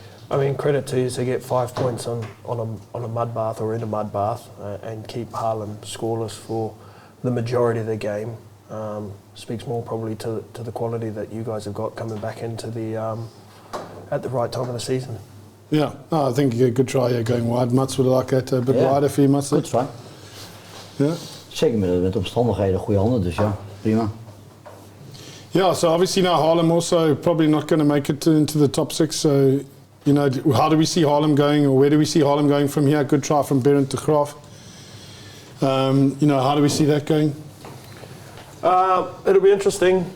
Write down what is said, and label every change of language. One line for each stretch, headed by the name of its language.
English: I mean, credit to you to get 5 points on a mud bath or in a mud bath and keep Haarlem scoreless for the majority of the game. Speaks more probably to the quality that you guys have got coming back into the at the right time of the season. Yeah, no, I think a good try going wide. Mats would like that a bit wider for you, Mats.
Dutch: Goed try.
English: Yeah.
Dutch: Zeker met de omstandigheden, goede handen, dus ja, prima.
English: Yeah, so obviously now Haarlem also probably not going to make it into the top 6. So, how do we see Haarlem going, or where do we see Haarlem going from here? Good try from Berend de Graaf. How do we see that going? It'll be interesting.